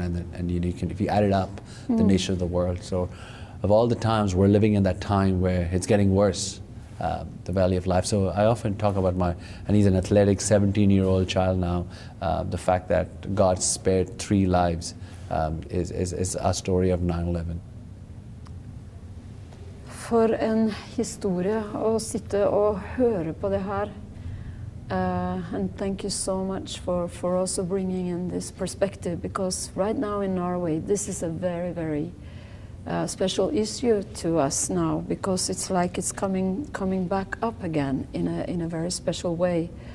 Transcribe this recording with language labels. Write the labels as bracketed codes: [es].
[en] And you can, if you add it up, the nation of the world. So of all the times, we're living in that time where it's getting worse, the valley of life. So I often talk about and he's an athletic 17-year-old child now, the fact that God spared 3 lives is our story of 9/11. [no] For en historie å sitte og høre på det her. [en] And thank you so much for also bringing in this perspective, because right now in Norway this is a very, very special issue to us now, because it's like it's coming back up again in a very special way.